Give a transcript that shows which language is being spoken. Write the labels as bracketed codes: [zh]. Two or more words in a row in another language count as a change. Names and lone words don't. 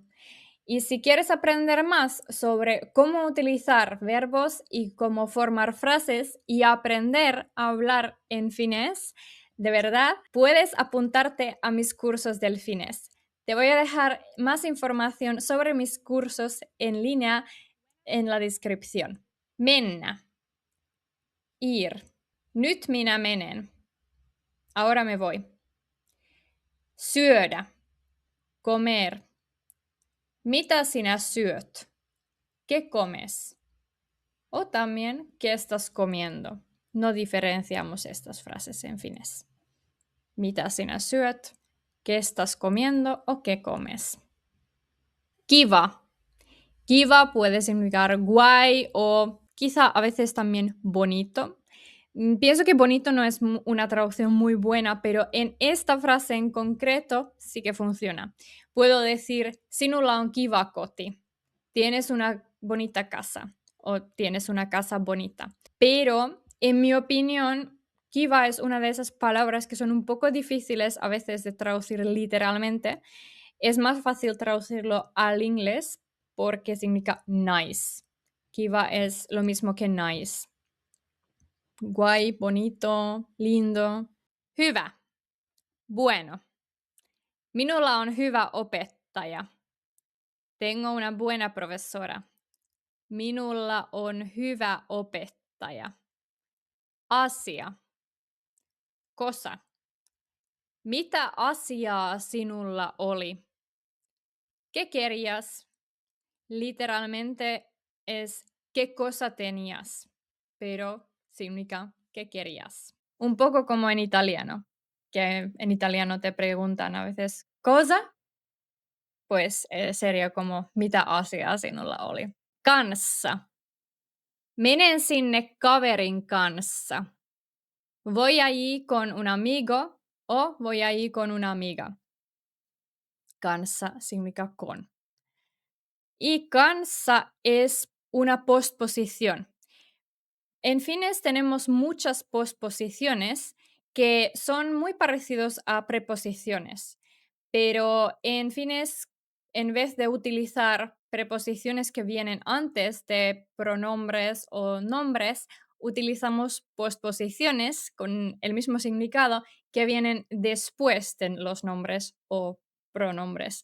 [es] Y si quieres aprender más sobre cómo utilizar verbos y cómo formar frases y aprender a hablar en finés, de verdad, puedes apuntarte a mis cursos del finés. Te voy a dejar más información sobre mis cursos en línea en la descripción. [fi] Mennä. Ir. Nyt minä menen. [es] Ahora me voy. [fi] Syödä. Comer. Mitä sinä syöt? [es] ¿Qué comes? O también, ¿qué estás comiendo? No diferenciamos estas frases en finés. [fi] Mitä sinä syöt? [es] ¿Qué estás comiendo? O ¿qué comes? [fi] Kiva. [es] Kiva puede significar guay o quizá a veces también bonito. Pienso que bonito no es una traducción muy buena, pero en esta frase en concreto sí que funciona. Puedo decir, [fi] sinulla on kiva koti. [es] Tienes una bonita casa o tienes una casa bonita. Pero, en mi opinión, kiva es una de esas palabras que son un poco difíciles a veces de traducir literalmente. Es más fácil traducirlo al inglés porque significa nice. Kiva es lo mismo que nice. Guay, bonito, lindo. [fi] Hyvä. [es] Bueno. [fi] Minulla on hyvä opettaja. [es] Tengo una buena profesora. [fi] Minulla on hyvä opettaja. [es] Asia. Kosa. [fi] Mitä asiaa sinulla oli? [es] ¿Qué querías? Literalmente es ¿qué cosa tenías? Pero significa ¿qué querías? Un poco como en italiano, que en italiano te preguntan a veces ¿cosa? Pues sería como [fi] mitä asiaa sinulla oli? Kanssa. Menen sinne kaverin kanssa. [es] Voy allí con un amigo o voy allí con una amiga. Kanssa significa con. Y kanssa es una postposición. En fines tenemos muchas postposiciones que son muy parecidos a preposiciones, pero en fines, en vez de utilizar preposiciones que vienen antes de pronombres o nombres, utilizamos postposiciones con el mismo significado que vienen después de los nombres o pronombres.